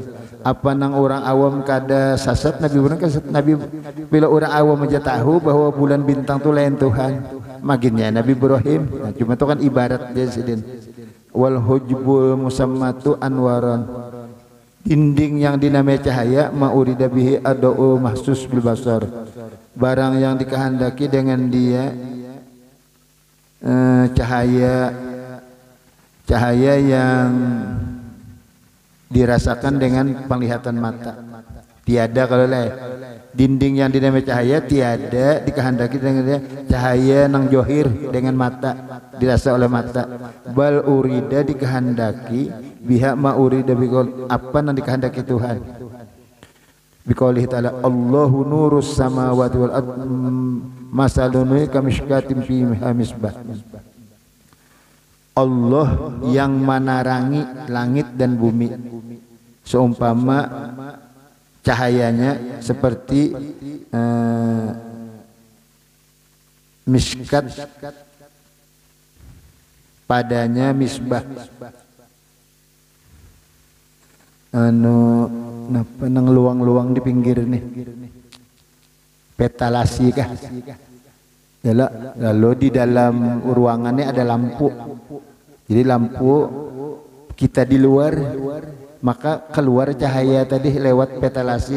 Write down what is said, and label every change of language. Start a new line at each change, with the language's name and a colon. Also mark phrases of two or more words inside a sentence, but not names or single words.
Banjar: Apa nang orang awam kada sasat Nabi Ibrahim kan Nabi bila orang awam aja tahu bahwa bulan bintang itu lain Tuhan. Makinnya Nabi Ibrahim, nah, cuma itu kan ibarat dia sedin.
Arabic: والحجب المسماة أنوارا.
Banjar: Dinding yang dinamai cahaya
Arabic: ما أريد به ضوء محسوس بالبصر.
Banjar: Barang yang dikehendaki dengan dia cahaya yang dirasakan dengan penglihatan mata. Tiada kalau lain dinding yang dinamai cahaya tiada dikehendaki dengan dia cahaya nang johir dengan mata dirasa oleh mata.
Arabic: بل أريد dikehendaki بها ما أريد بقول
Banjar: apa nang dikehendaki Tuhan.
Arabic: بقوله تعالى الله نور السماوات والأرض مثل كمشكاة فيها مصباح.
Banjar: Allah yang menerangi langit dan bumi seumpama cahayanya seperti miskat padanya misbah napa nang luang-luang di pinggir nih petalasi kah? Ya, lalu di dalam ruangannya ada lampu. Jadi lampu kita di luar, maka keluar cahaya tadi lewat petalasi.